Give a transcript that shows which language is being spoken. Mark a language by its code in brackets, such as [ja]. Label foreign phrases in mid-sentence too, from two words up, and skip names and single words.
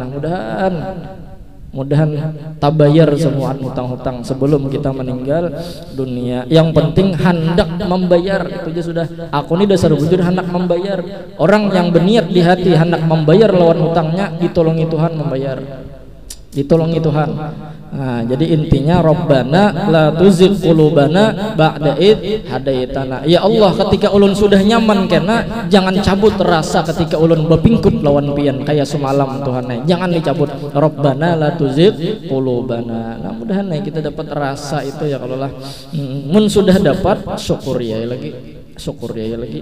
[bjn] Nah mudahan tabayar semua hutang-hutang sebelum kita meninggal dunia. Yang penting hendak membayar, itu aja sudah. Aku ini dasar bujur hendak membayar. Orang yang berniat di hati hendak membayar lawan hutangnya, ditolongi Tuhan membayar, ditolongi Tuhan. Nah, jadi intinya [ar] ربنا لا تزغ قلوبنا بعد إذ هديتنا. يا الله, [bjn] ketika ulun sudah nyaman kena, jangan cabut rasa ketika ulun bepingkut lawan pian kayak semalam Tuhan. Jangan dicabut. [ar] ربنا لا تزغ قلوبنا. [bjn] Nah, mudahan kita dapat rasa itu ya kalau lah. Mun sudah dapat syukur ya lagi. Syukur ya lagi.